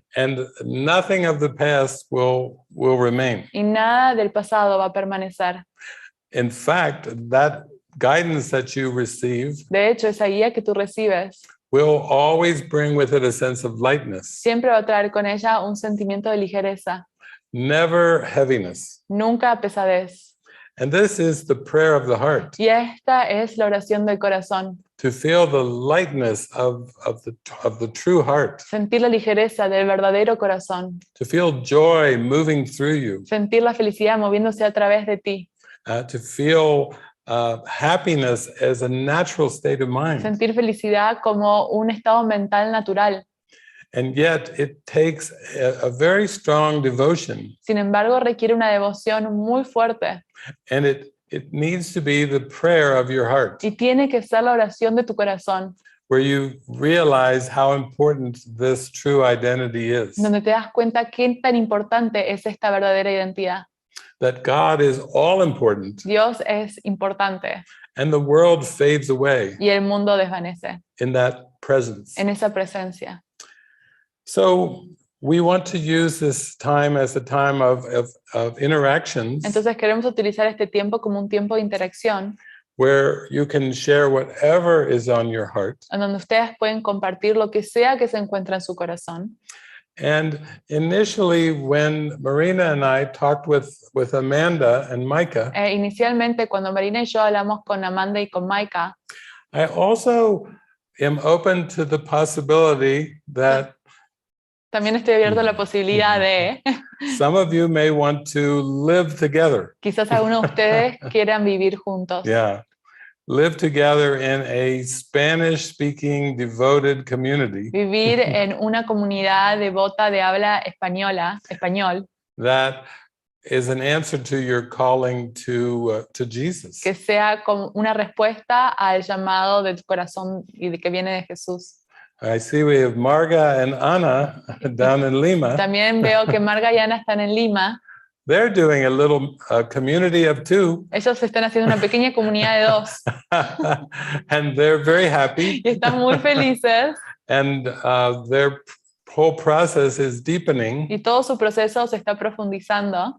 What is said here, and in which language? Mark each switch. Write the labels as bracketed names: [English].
[English] And nothing of the past will remain. [Spanish] Y nada del pasado va a permanecer. [English] In fact, that guidance that you receive [Spanish] De hecho, esa guía que tú recibes [English] will always bring with it a sense of lightness, [Spanish] siempre va a traer con ella un sentimiento de ligereza, [English] never heaviness. [Spanish] nunca pesadez. [English] And this is the prayer of the heart, [Spanish] Y esta es la oración del corazón. [English] to feel the lightness of the true heart, [Spanish] Sentir la ligereza del verdadero corazón. [English] to feel joy moving through you, [Spanish] Sentir la felicidad moviéndose a través de ti. [English] to feel happiness as a natural state of mind. [Spanish] Sentir felicidad como un estado mental natural. [English] And yet it takes a very strong devotion, [Spanish] Sin embargo, requiere una devoción muy fuerte [English] and it needs to be the prayer of your heart, [Spanish] y tiene que ser la oración de tu corazón, [English] where you realize how important this true identity is. [Spanish] donde te das cuenta qué tan importante es esta verdadera identidad. [English] that God is all important [Spanish] Dios es importante [English] and the world fades away [Spanish] y el mundo desvanece [English] in that presence. [Spanish] en esa presencia. [English] So we want to use this time as a time of interactions [Spanish] Entonces queremos utilizar este tiempo como un tiempo de interacción [English] where you can share whatever is on your heart. [Spanish] en donde ustedes pueden compartir lo que sea que se encuentra en su corazón. [English] And initially, when Marina and I talked with Amanda and Micah, [Spanish] Inicialmente, cuando Marina y yo hablamos con Amanda y con Maika, [English] I also am open to the possibility that [Spanish] también estoy abierto a la posibilidad de [English] some of you may want to live together. [Spanish] quizás algunos de ustedes quieran vivir juntos. [English] Yeah. Live together in a Spanish-speaking devoted community [Spanish] Vivir en una comunidad devota de habla español, [English] that is an answer to your calling to Jesus. [Spanish] que sea como una respuesta al llamado del corazón y de que viene de Jesús. [English] I see we have Marga and Ana down in Lima. [Spanish] También veo que Marga y Ana están en Lima. [English] They're doing a little community of two. [Spanish] Ellos están haciendo una pequeña comunidad de 2 [English] And they're very happy. [Spanish] y están muy felices [English] And their whole process is deepening. [Spanish] y todo su proceso se está profundizando.